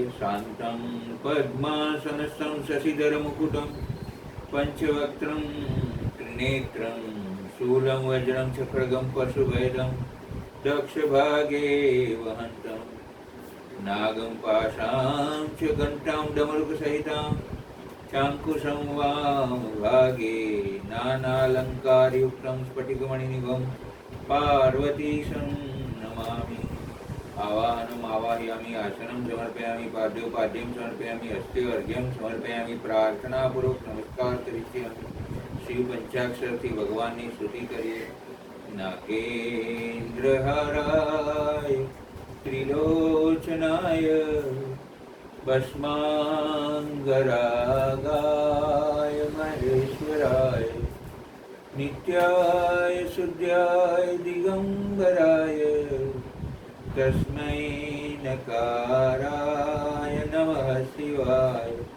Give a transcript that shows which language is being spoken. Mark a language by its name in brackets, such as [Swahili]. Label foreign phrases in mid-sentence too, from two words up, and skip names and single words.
[Sanskrit] शांतम पद्मासनस्तम शशिधर मुकुटम पंचवक्त्रम त्रिनेत्रम शूलम वज्रम चक्रगम पशुभेदम दक्ष भागे वहंतम नागम पाशां च घंटां डमरुक सहितां चांकुशं वाम भागे नानालंकारयुक्तं स्फटिकमणिनिभं पार्वतीशं नमामि। आवाहनम आवाहयामि आसनं समर्पयामि पाद्योपाद्यं समर्पयामि हस्ते अर्घ्यं समर्पयामि। प्रार्थनापूर्वक नमस्कार करिष्यामि। [Gujarati] शिव पंचाक्षरથી ભગવાનની સ્તુતિ કરીએ। [Sanskrit] नागेन्द्रहाराय त्रिलोचनाय भस्मांगरागाय महेश्वराय नित्याय शुद्धाय दिगंबराय तस्मै नकाराय नमः शिवाय।